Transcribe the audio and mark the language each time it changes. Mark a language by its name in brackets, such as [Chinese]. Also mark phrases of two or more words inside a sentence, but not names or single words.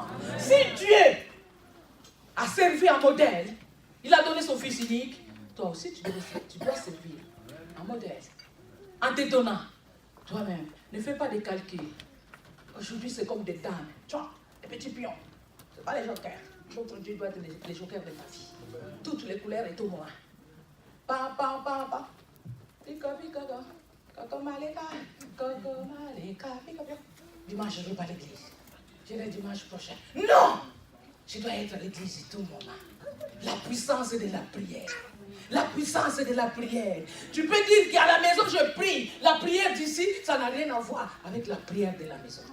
[French] Si Dieu a servi un modèle, il a donné son fils unique, toi aussi tu dois servir un modèle. En te donnant, toi-même, ne fais pas des calculs. Aujourd'hui, c'est comme des dames. Tu vois, des petits pions. Ce n'est pas les jokers. Notre Dieu doit être les jokers de ta vie. Toutes les couleurs et tout moi. Pa, pa, pa, pa. Pika, pika, pika. Coco maleka, coco maleka, pika, pika. Dimanche, je ne vais pas à l'église. J'irai dimanche prochain. Non! Je dois être à l'église tout le moment. La puissance de la prière. La puissance de la prière. Tu peux dire qu'à la maison je prie. La prière d'ici, ça n'a rien à voir avec la prière de la maison.